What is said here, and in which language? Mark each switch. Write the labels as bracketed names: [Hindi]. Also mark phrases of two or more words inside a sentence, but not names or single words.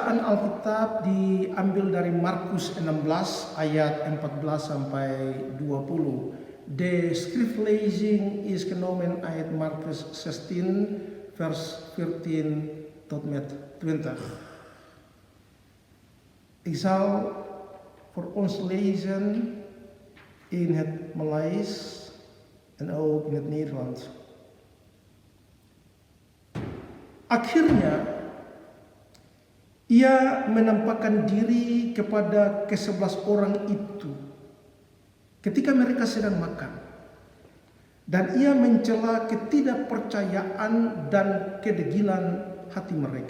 [Indonesian] Alkitab diambil dari Markus 16 ayat 14 sampai 20. [Dutch] De schriftlezing is genomen uit Markus 16 vers 14 tot met 20. Ik zal voor ons lezen in het Maleis en ook in het Nederlands. [Indonesian] Akhirnya ia menampakkan diri kepada ke-11 orang itu ketika mereka sedang makan, dan ia mencela ketidakpercayaan dan kedegilan hati mereka.